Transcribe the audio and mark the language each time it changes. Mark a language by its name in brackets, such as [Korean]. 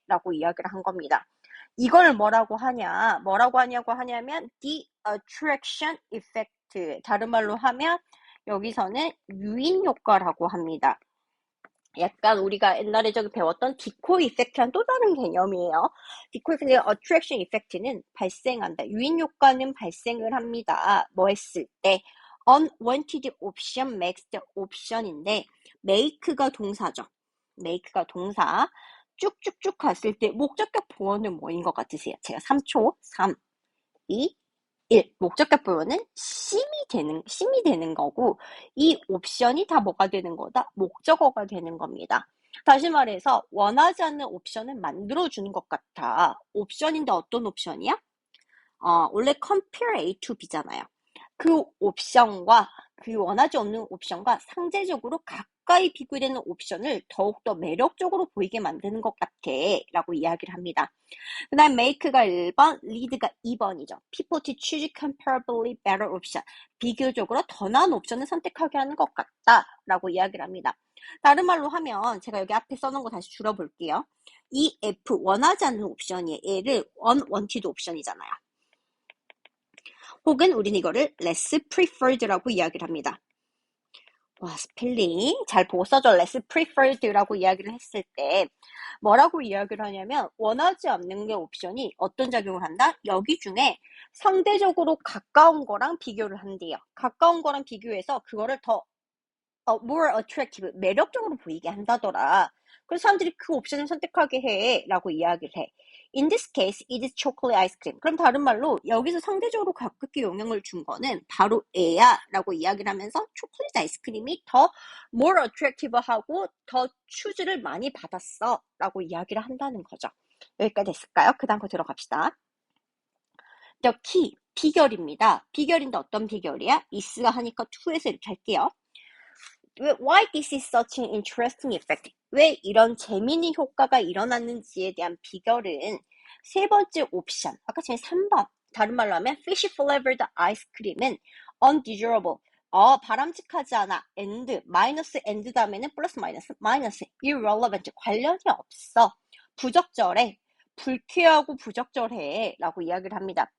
[Korean] 라고 이야기를 한 겁니다. 이걸 뭐라고 하냐고 하냐면 [English] the attraction effect. [Korean] 다른 말로 하면 여기서는 유인 효과라고 합니다. 약간 우리가 옛날에 저기 배웠던 디코이 이펙트랑 또 다른 개념이에요. 디코이 이펙트, attraction effect는 발생한다. 유인 효과는 발생을 합니다. 뭐 했을 때? [English] unwanted option makes the option [Korean] 인데 make가 동사죠. make가 동사. 쭉쭉쭉 갔을 때 목적격 보어는 뭐인 것 같으세요? 제가 3초, 3, 2, 1. 목적격 보어는 심이 되는 거고, 이 옵션이 다 뭐가 되는 거다? 목적어가 되는 겁니다. 다시 말해서, 원하지 않는 옵션을 만들어주는 것 같아. 옵션인데 어떤 옵션이야? 원래 [English] compare A to B [Korean] 잖아요. 그 옵션과 그 원하지 않는 옵션과 상대적으로 가까이 비교되는 옵션을 더욱더 매력적으로 보이게 만드는 것 같아 라고 이야기를 합니다. 그 다음 make가 1번, lead가 2번이죠. [English] people to choose comparably better option. [Korean] 비교적으로 더 나은 옵션을 선택하게 하는 것 같다 라고 이야기를 합니다. 다른 말로 하면 제가 여기 앞에 써놓은 거 다시 줄여볼게요. 이 F 원하지 않는 옵션이에요. 얘를 unwanted 옵션이잖아요. 혹은 우리는 이거를 less preferred라고 이야기를 합니다. 와, 스펠링 잘 보고 써줘. less preferred라고 이야기를 했을 때 뭐라고 이야기를 하냐면 원하지 않는 게 옵션이 어떤 작용을 한다? 여기 중에 상대적으로 가까운 거랑 비교를 한대요. 가까운 거랑 비교해서 그거를 더 [English] more attractive, [Korean] 매력적으로 보이게 한다더라. 그래서 사람들이 그 옵션을 선택하게 해 라고 이야기를 해. [English] In this case, it is chocolate ice cream. [Korean] 그럼 다른 말로 여기서 상대적으로 가깝게 영향을 준 거는 바로 애야 라고 이야기를 하면서 초콜릿 아이스크림이 더 more attractive 하고 더 추즈를 많이 받았어 라고 이야기를 한다는 거죠. 여기까지 됐을까요? 그 다음 거 들어갑시다. [English] The key, [Korean] 비결입니다. 비결인데 어떤 비결이야? is가 하니까 to에서 이렇게 할게요. [English] Why this is such an interesting effect? [Korean] 왜 이런 재미있는 효과가 일어났는지에 대한 비결은 세 번째 옵션, 아까 전에 3번, 다른 말로 하면 fish flavored 아이스크림은 undesirable, 바람직하지 않아, and 다음에는 플러스 마이너스, irrelevant, 관련이 없어, 부적절해, 불쾌하고 부적절해 라고 이야기를 합니다.